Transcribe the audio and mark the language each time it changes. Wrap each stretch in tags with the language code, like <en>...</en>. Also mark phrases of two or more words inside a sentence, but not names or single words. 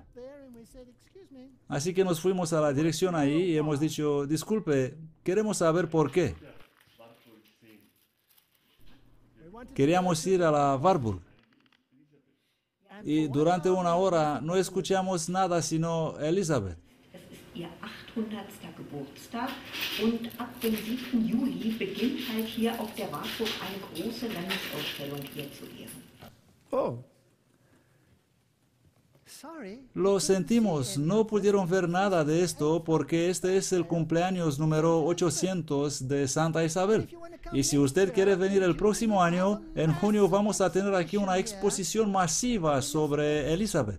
<es>Así que nos fuimos a la dirección ahí y hemos dicho, disculpe, queremos saber por qué. Queríamos ir a la Warburg. Y durante una hora no escuchamos nada sino Elizabeth.</es> <de>Es ist ihr 800. Geburtstag und ab dem 7. Juli beginnt halt hier auf der Warburg eine große Landesausstellung hier zu Ehren. Oh.</de> <es>Lo sentimos, no pudieron ver nada de esto porque este es el cumpleaños número 800 de Santa Isabel. Y si usted quiere venir el próximo año, en junio vamos a tener aquí una exposición masiva sobre Elizabeth.</es>